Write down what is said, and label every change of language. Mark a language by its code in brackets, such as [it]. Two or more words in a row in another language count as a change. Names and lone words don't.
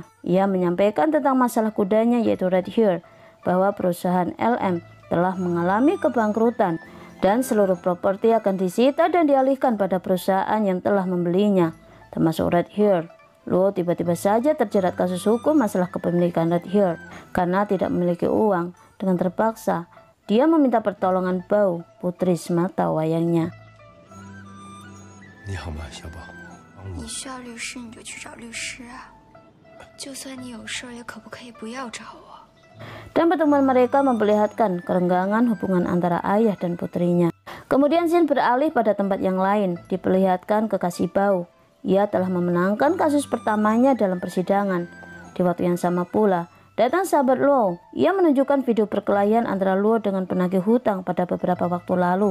[id] Ia menyampaikan tentang masalah kudanya yaitu Red Hare, bahwa perusahaan LM telah mengalami kebangkrutan dan seluruh properti akan disita dan dialihkan pada perusahaan yang telah membelinya, termasuk Red Hare. Luo tiba-tiba saja terjerat kasus hukum masalah kepemilikan Red Hare karena tidak memiliki uang. Dengan terpaksa, dia meminta pertolongan Bao, putri semata wayangnya. [zh] 你好吗，小宝？你需要律师你就去找律师啊，就算你有事也可不可以不要找我？ [id] Dan pertemuan mereka memperlihatkan kerenggangan hubungan antara ayah dan putrinya. Kemudian scene beralih pada tempat yang lain, diperlihatkan kekasih Bao. Ia telah memenangkan kasus pertamanya dalam persidangan. Di waktu yang sama pula, datang sahabat Luo. Ia menunjukkan video perkelahian antara Luo dengan penagih hutang pada beberapa waktu lalu.